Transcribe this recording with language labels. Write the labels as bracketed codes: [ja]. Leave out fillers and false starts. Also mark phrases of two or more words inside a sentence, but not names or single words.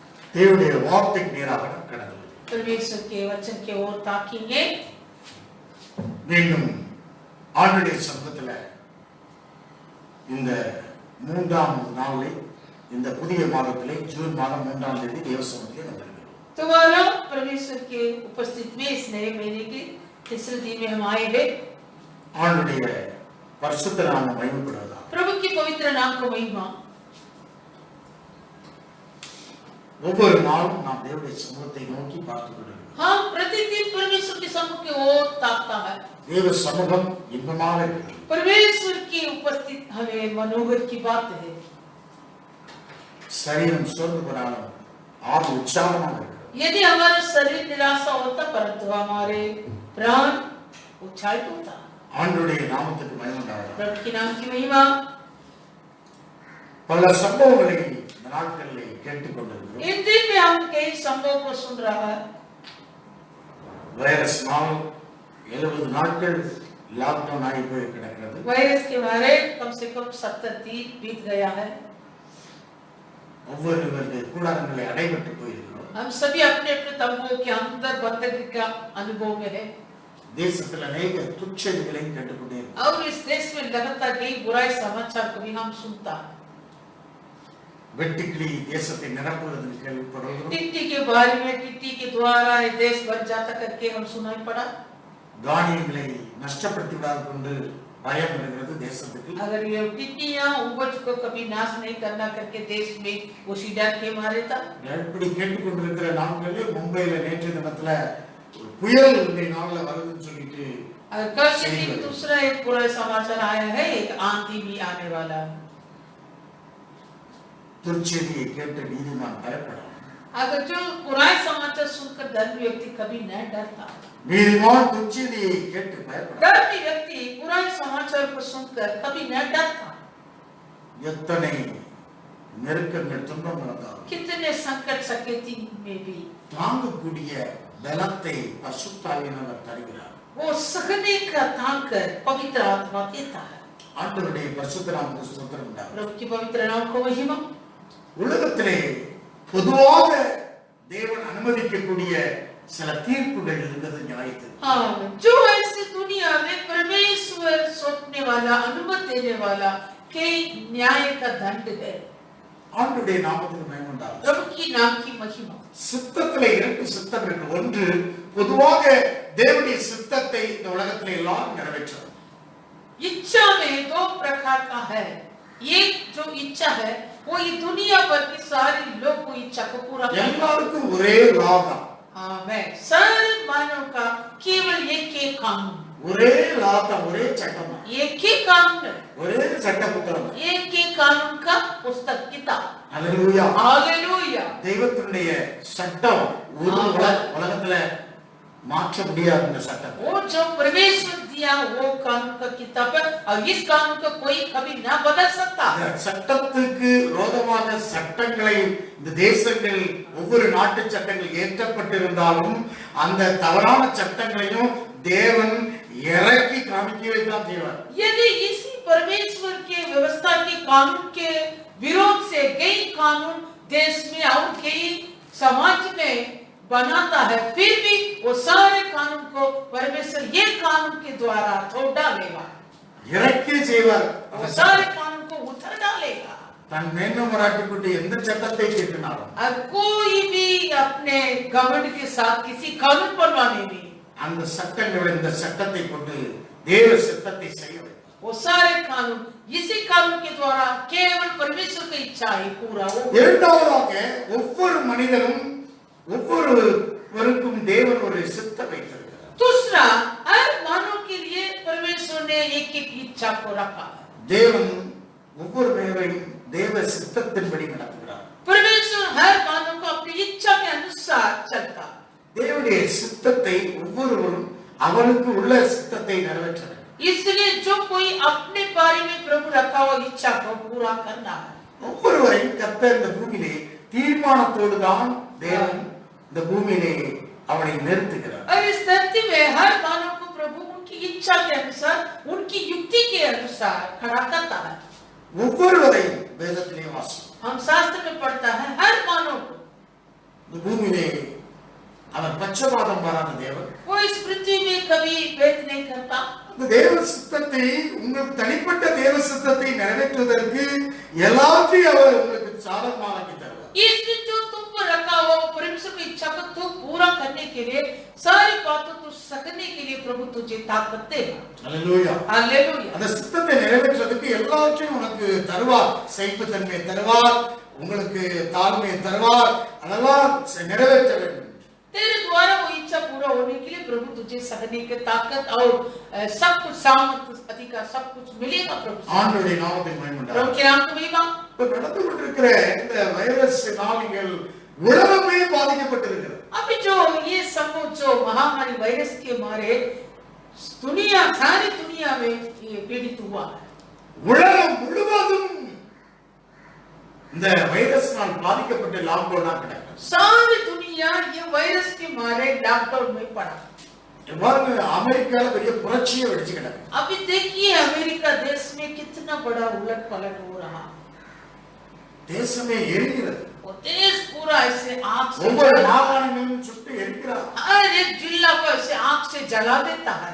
[ta] தேவனுடைய வார்த்தைக்கு நேராக கடந்து [hi] परमेश्वर के वचन के ओर ताकेंगे। [ta] மீண்டும் ஆண்டுடைய சமூகத்தில் இந்த 3ஆம் நாளில் இந்த புதிய மாதத்திலே ஜூன் மாதம் 3ஆம் தேதி தேவ சமூகத்திலே வந்திருக்கிறோம்। [hi] दोबारा परमेश्वर के उपस्थित में इस नए महीने के तीसरे दिन में हम आए हैं। [ta] ஆண்டுடைய பரிசுத்த நாமம் மகிமைப்படுவதாக। [hi] प्रभु की पवित्र नाम को महिमा। [ta] ஒவ்வொரு நாளும் நாம் தேவனுடைய சமூகத்தை நோக்கி பார்த்துக் கொண்டிருக்கிறோம்। [hi] हाँ, प्रतिदिन परमेश्वर के सम्मुख की ओर ताकता है। [ta] தேவ சமூகம் இன்பமாக இருக்கிறது। [hi] परमेश्वर की उपस्थित हमें मनोहर की बात है। [ta] சரீரம் சோர்ந்து போனாலும் ஆவி உற்சாகமாக இருக்கிறது। [hi] यदि हमारा शरीर निराशा होता परंतु हमारे प्राण उत्साहित होता। [ta] ஆண்டுடைய நாமத்துக்கு மகிமை உண்டாவதாக। [hi] प्रभु के नाम की महिमा। [ta] பல சம்பவங்களை இந்த நாட்களிலே கேட்டுக் கொண்டிருக்கிறோம்। [hi] इन दिन में हम कई संभव को सुन रहा है। [ta] வைரஸ்னால் 70 நாட்கள் லாக்டவுன் ஆகி போய் கிடக்கிறது। [hi] वायरस के बारे कम से कम 70 दिन बीत गया है। [ta] ஒவ்வொருவருடைய கூடாரங்களை அடைபட்டு போயிருக்கிறோம்। [hi] हम सभी अपने अपने तंबुओं के अंदर बंदगी का अनुभव में है। [ta] தேசத்தில் अनेक துச்செய்திகளை கேட்டுக்கொண்டே இருக்கிறோம்। [hi] और इस देश में लगातार कई बुराई समाचार को भी हम सुनता। [ta] வெட்டுக்கிளி தேசத்தை நிரப்புவதற்கு கேள்விப்படுகிறோம்। [hi] टिट्टी के बारे में टिट्टी के द्वारा ये देश भर जाता करके हम सुनाई पड़ा। [ta] தானியங்களை நஷ்டப்படுத்தி விடாது கொண்டு பயம் இருக்கிறது தேசத்துக்கு। [hi] अगर ये टिट्टियां उपज को कभी नाश नहीं करना करके देश में उसी डर के मारे था। [ta] இப்படி கேட்டுக்கொண்டிருக்கிற நாட்களில் மும்பையில நேற்று தினத்துல ஒரு புயல் இந்த நாள்ல வருதுன்னு சொல்லிட்டு [hi] कल से दिन दूसरा एक बुरा समाचार आया है, एक आंधी भी आने वाला। [ta] துச்செய்தியை கேட்டு நீதிமான் பயப்படும்। [hi] अगर जो बुराई समाचार सुनकर धर्मी व्यक्ति कभी न डरता। [ta] நீதிமான் துச்செய்தியை கேட்டு பயப்படும்। [hi] धर्मी व्यक्ति बुराई समाचार को सुनकर कभी न डरता। [ta] எத்தனை நெருக்கங்கள் துன்பங்கள் வந்தாலும் [hi] कितने संकट सकेती में भी [ta] தாங்கக்கூடிய பலத்தை பரிசுத்த ஆவியானவர் தருகிறார்। [hi] वो सहने का ताकत पवित्र आत्मा देता है। [ta] ஆண்டவருடைய பரிசுத்த நாமத்துக்கு ஸ்தோத்திரம் உண்டாவதாக। [hi] प्रभु की पवित्र नाम को महिमा। [ta] உலகத்திலே பொதுவாக தேவன் அனுமதிக்கக்கூடிய சில தீர்ப்புகள் இருந்தது நியாயத்தில்। [hi] हाँ, जो ऐसी दुनिया में परमेश्वर सौंपने वाला अनुमति देने वाला कई न्याय का दंड है। [ta] ஆண்டவருடைய நாமத்துக்கு மகிமை உண்டாவதாக। [hi] प्रभु की नाम की महिमा। [ta] சித்தத்திலே 2 சித்தம் இருக்கு। ஒன்று பொதுவாக தேவனுடைய சித்தத்தை இந்த உலகத்திலே எல்லாம் நிறைவேற்றுவது। [hi] इच्छा में 2 प्रकार का है। एक जो इच्छा है वो ये दुनिया भर की सारी लोग को इच्छा को पूरा करना। [ta] எல்லாருக்கும் ஒரே லாதான்। [hi] हाँ, मैं सारे मानव का केवल एक ही कानून, [ta] ஒரே லாதான், ஒரே சட்டம், [hi] एक ही कानून, [ta] ஒரே சட்ட புத்தகம், [hi] एक ही कानून का पुस्तक किताब। [ta] அல்லேலூயா। [hi] हालेलुया। [ta] தெய்வத்தினுடைய சட்டம் ஒரு உலகத்துல மாற்ற முடியாத இந்த சட்டம்। [hi] वो जो परमेश्वर दिया वो कानून का किताब है और इस कानून को कोई कभी ना बदल सकता। [ta] சட்டத்துக்கு விரோதமான சட்டங்களை இந்த தேசங்கள் ஒவ்வொரு நாட்டு சட்டங்கள் ஏற்றப்பட்டிருந்தாலும் அந்த தவறான சட்டங்களையும் தேவன் இறக்கி காமிக்கவே தான் செய்வார்। [hi] यदि इसी परमेश्वर के व्यवस्था के कानून के विरोध से कई कानून देश में और कई समाज में बनाता है, फिर भी वो सारे कानून को परमेश्वर ये कानून के द्वारा तोड़ डालेगा। [ta] இறக்கி செய்வார்। [hi] वो सारे कानून को उतर डालेगा। [ta] தன் மேன்மை மராட்டிக்குட்டி எந்த சட்டத்தை கேட்கினாலும் [hi] अब कोई भी अपने घमंड के साथ किसी कानून बनवाने में [ta] அந்த சட்டங்களை இந்த சட்டத்தை கொண்டு தேவ சித்தத்தை செய்ய வைப்பார்। [hi] वो सारे कानून इसी कानून के द्वारा केवल परमेश्वर की इच्छा ही पूरा हो। [ta] இரண்டாவதாக ஒவ்வொரு மனிதனும் ஒவ்வொருவருக்கும் தேவன் ஒரு சித்தம் வைத்திருக்கிறார்। [hi] दूसरा, हर मानव के लिए परमेश्वर ने एक एक इच्छा को रखा है। [ta] தேவன் ஒவ்வொரு பேரையும் தேவ சித்தத்தின்படி நடத்துகிறார்। [hi] परमेश्वर हर मानव को अपनी इच्छा के अनुसार चलता है। [ta] தேவனுடைய சித்தத்தை ஒவ்வொருவரும் அவனுக்கு உள்ள சித்தத்தை நிறைவேற்ற வேண்டும்। [hi] इसलिए जो कोई अपने बारे में प्रभु रखा हुआ इच्छा को पूरा करना है। [ta] ஒவ்வொருவரையும் கர்த்தர் இந்த பூமியிலே தீர்மானத்தோடு தான் தேவன் இந்த பூமியிலே அவனை நிறுத்துகிறார்। [hi] और इस धरती में हर मानव को प्रभु उनकी इच्छा के अनुसार, उनकी युक्ति के अनुसार खड़ा करता है। [ta] ஒவ்வொருவரையும் வேதத்திலே வாசிக்கிறோம்। [hi] हम शास्त्र में पढ़ता है हर मानव को [ta] இந்த பூமியிலே அவர் பட்சபாதம் வராத தேவன். [hi] वो इस पृथ्वी में कभी भेद नहीं करता. [ta] இந்த தேவ சித்தத்தை, உங்கள் தனிப்பட்ட தேவ சித்தத்தை நிறைவேற்றுவதற்கு எல்லாத்தையும் அவர் உங்களுக்கு சாதகமாக்கி தருவார். [hi] इसने जो तुम पर रखा हुआ परमेश्वर की इच्छा को तुम पूरा करने के लिए, सारी बातों को सकने के लिए प्रभु तुझे ताकत देगा. हालेलुया. हालेलुया. [ta] அந்த சித்தத்தை நிறைவேற்றுவதற்கு எல்லாத்தையும் உனக்கு தருவார். சகிப்புத்தன்மையை தருவார், உங்களுக்கு தாழ்மையை தருவார். அதெல்லாம் நிறைவேற்ற வேண்டும். [hi] तेरे द्वारा वो इच्छा पूरा होने के लिए प्रभु तुझे सहने की ताकत और सब कुछ सामर्थ्य अधिकार सब कुछ मिलेगा. प्रभु [ta] ஆண்டவருடைய நாமத்தை மகிமைப்படுத்துங்கள். [hi] प्रभु के नाम को महिमा. [ta] இப்ப நடந்து கொண்டிருக்கிற இந்த வைரஸ் நாளிகள் உலகமே பாதிக்கப்பட்டிருக்கிறது. [hi] अभी जो ये सब जो महामारी वायरस के मारे दुनिया, सारी दुनिया में ये पीड़ित हुआ है. [ta] உலகம் முழுவதும் இந்த வைரஸ்னால் பாதிக்கப்பட்ட லாக்டவுனா கிடக்கு. [hi] सारी दुनिया ये वायरस के मारे लॉकडाउन में पड़ा. [ta] எவ்வாறு அமெரிக்கால பெரிய புரட்சியே வெடிச்சு கிடக்கு. [hi] अभी देखिए अमेरिका देश में कितना बड़ा उलट पलट हो रहा. [ta] தேசமே எரிகிறது. [hi] वो देश पूरा ऐसे आग से [ta] ஒவ்வொரு மாகாணங்களும் சுட்டு எரிக்கிறார். [hi] हर एक जिला को ऐसे आग से जला देता है.